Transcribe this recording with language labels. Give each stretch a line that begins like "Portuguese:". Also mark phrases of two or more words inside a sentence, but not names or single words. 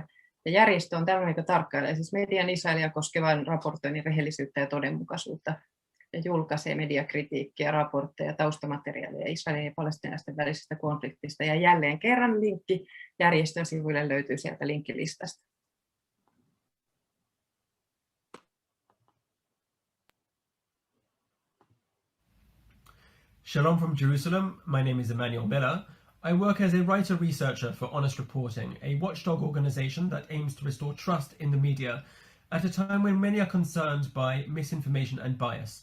Finnish: Ja järjestö on tällainen, joka tarkkailee siis median Israelia koskevan raportoinnin rehellisyyttä ja todenmukaisuutta ja julkaisee mediakritiikkiä, raportteja, taustamateriaalia Israelin ja palestiinalaisten välisestä konfliktista. Ja jälleen kerran linkki järjestön sivuille löytyy sieltä linkkilistasta.
English: Shalom from Jerusalem. My name is Emanuel Miller. I work as a writer-researcher for Honest Reporting, a watchdog organization that aims to restore trust in the media at a time when many are concerned by misinformation and bias.